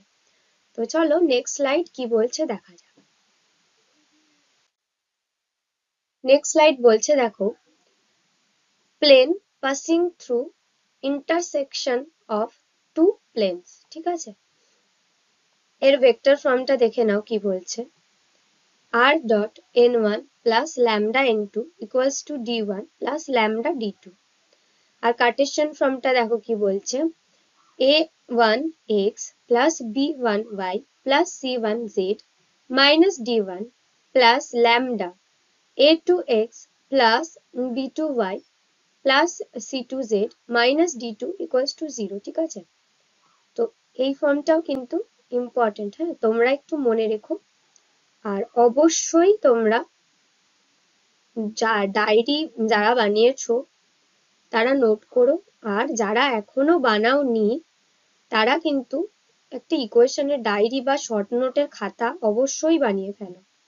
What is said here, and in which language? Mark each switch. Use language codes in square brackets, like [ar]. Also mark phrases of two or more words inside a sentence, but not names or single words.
[bn] তো চলো [en] next slide [bn] কি বলছে দেখা যাক। [en] next slide [bn] বলছে দেখো, [en] plane passing through intersection of two planes. [bn] ঠিক আছে, এর [en] vector formটা [bn] দেখে নাও কি বলছে। [en] r dot n1 plus lambda n2 equals to d1 plus lambda d2। [bn] আর [en] Cartesian formটা [bn] দেখো কি বলছে, [en] a1x plus b1y plus c1z minus d1 plus lambda a2x plus b2y plus c2z minus d2 equals to 0। [bn] ঠিক আছে, তো এই ফর্মটাও কিন্তু ইম্পর্টেন্ট, হ্যাঁ তোমরা একটু মনে রেখো। আর অবশ্যই তোমরা ডায়েরি যারা বানিয়েছো তারা নোট করো, আর যারা এখনো বানাওনি তারা কিন্তু একটা ইকুয়েশনের ডায়েরি বা [en] short noteের [bn] খাতা অবশ্যই বানিয়ে ফেলো।